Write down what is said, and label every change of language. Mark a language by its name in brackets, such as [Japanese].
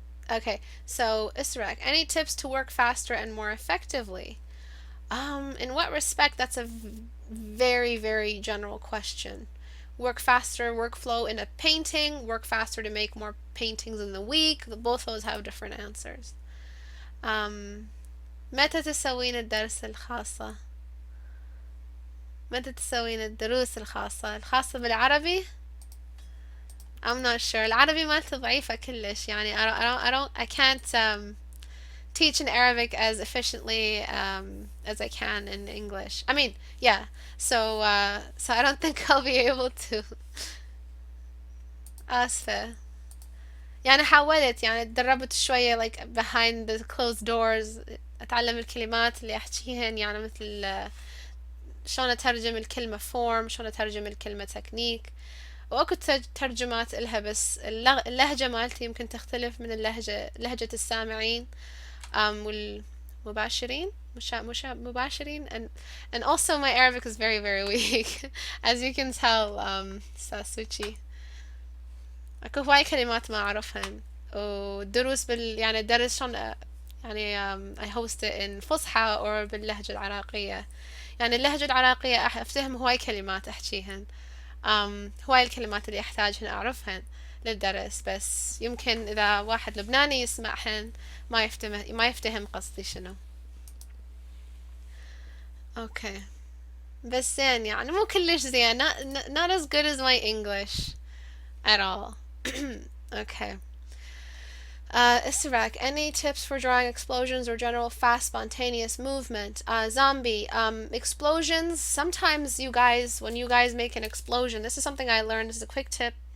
[English] Okay, so Istebrak, any tips to work faster and more effectively? In what respect? That's a very general question. Work faster, workflow in a painting, work faster to make more paintings in the week. Both those have different answers. [Arabic] متى تسوين الدرس الخاصة؟ متى تسوين الدروس الخاصة بالعربي؟ [English] I'm not sure. [Arabic] العربي مالتي ضعيفة كلش. يعني [English] I can't teach in Arabic as efficiently as I can in English. I mean, yeah. So I don't think I'll be able to. [Arabic] آسفة. يعني حاولت، يعني تدربت شوية [English] like behind the closed doors، [Arabic] أتعلم الكلمات اللي أحكيهن، يعني مثل شلون أترجم الكلمة form، شلون أترجم الكلمة technique. وأكو ترجمات إلها، بس اللهجة مالتي يمكن تختلف من لهجة السامعين والمباشرين، مش مباشرين. [English] And also my Arabic is very very weak as you can tell. [Arabic] ساسوتشي اكو هواي كلمات ما اعرفهن، ودروس يعني درس شلون يعني [English] I host it in [Arabic] فصحى [English] or [Arabic] باللهجة العراقية. يعني اللهجة العراقية افتهم هواي كلمات احكيهن، هواي الكلمات اللي احتاجهن اعرفهن للدرس، بس يمكن اذا واحد لبناني يسمعهن ما يفتهم قصدي شنو. اوكي، بس زين يعني مو كلش زين. [English] not as good as my English at all. Okay. Istebrak, any tips for drawing explosions or general fast spontaneous movement? Zombie, explosions, sometimes you guys, when you guys make an explosion, this is something I learned, this is a quick tip.